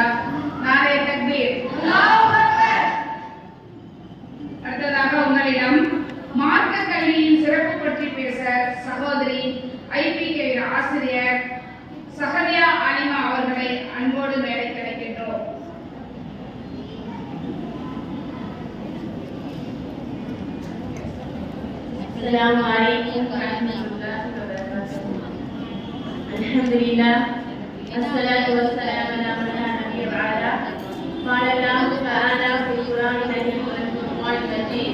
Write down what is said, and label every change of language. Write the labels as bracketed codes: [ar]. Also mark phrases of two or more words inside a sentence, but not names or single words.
[ur] نعرۂ تکبیر. [ar] الله أكبر. [ta] அடுத்ததாக உங்களிடம் மார்க்க கல்வியின் சிறப்பு பற்றி பேச சகோதரி ஐபிகேவின் ஆசிரியர் சஹரியா ஆலிமா அவர்களை அன்போடு மேடைக்கு அழைக்கின்றோம். [ar] السلام عليكم ورحمة الله وبركاته. الحمد لله والصلاة والسلام على من لا نبي بعده. قال الله تعالى في القرآن الكريم والفرقان المجيد.